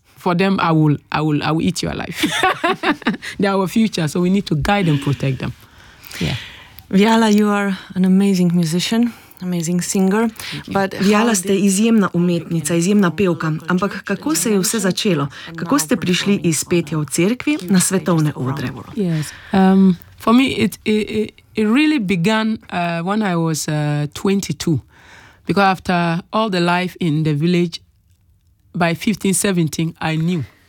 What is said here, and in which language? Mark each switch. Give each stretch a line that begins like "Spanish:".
English: For them I will eat your life. They are our future, so we need to guide and protect them. Yeah. Viola, you are an amazing musician. Amazing singer. But
Slovenian: Viola, ste izjemna umetnica, izjemna pevka, ampak kako se je vse začelo? Kako ste prišli iz petja v cerkvi na svetovne odre?
English: Yes. For me it really began when I was 22. Because after all the life in the village by 15-17 I knew.